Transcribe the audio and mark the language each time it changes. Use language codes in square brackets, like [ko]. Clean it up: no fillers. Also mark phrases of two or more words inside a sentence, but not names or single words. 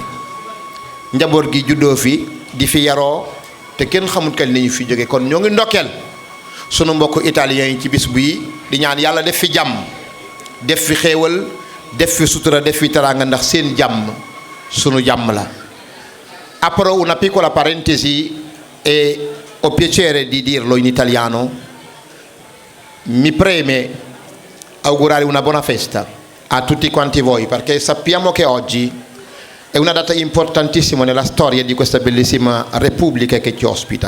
[wo] njaboot gi juddoo fi di fi yaroo te kenn xamut kañ nañu fi jóge. kon ñoo ngi ndokkeel sunu mbokku italiens yi ci bis bii di ñaan yàlla def fi jàmm, def fi xéewal, def fi sutura, def fi teraanga, ndax seen jàmm sunu jàmm la. [it] apro una piccola parentesi e ho piacere di dirlo in italiano. Mi preme augurare una buona festa a tutti quanti voi, perché sappiamo che oggi è una data importantissima nella storia di questa bellissima Repubblica che ci ospita.